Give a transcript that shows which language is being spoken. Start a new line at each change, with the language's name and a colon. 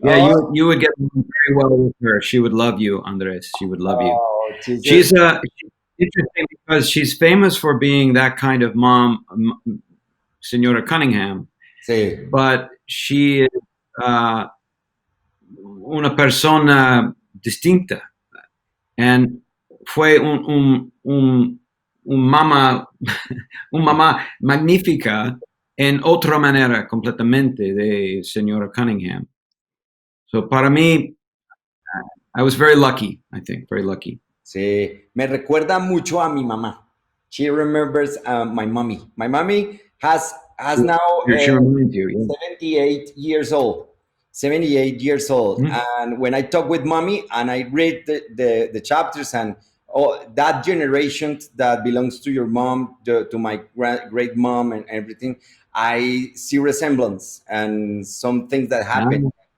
English: Yeah, you would get along very well with her. She would love you, Andres. She would love you. She's interesting because she's famous for being that kind of mom, Señora Cunningham.
Spanish: Sí.
English: But she is
Spanish: una persona distinta,
English: and
Spanish: fue un mamá magnífica en otra manera completamente de Señora Cunningham.
English: So
Spanish: para mí,
English: I was very lucky, I think, very lucky.
Spanish: Sí, me recuerda mucho a mi mamá.
English: She remembers my mommy. My mommy has now 78 years old. 78 years old. Mm-hmm. And when I talk with mommy and I read the chapters and that generation that belongs to your mom, to my great mom and everything, I see resemblance and some things that happen.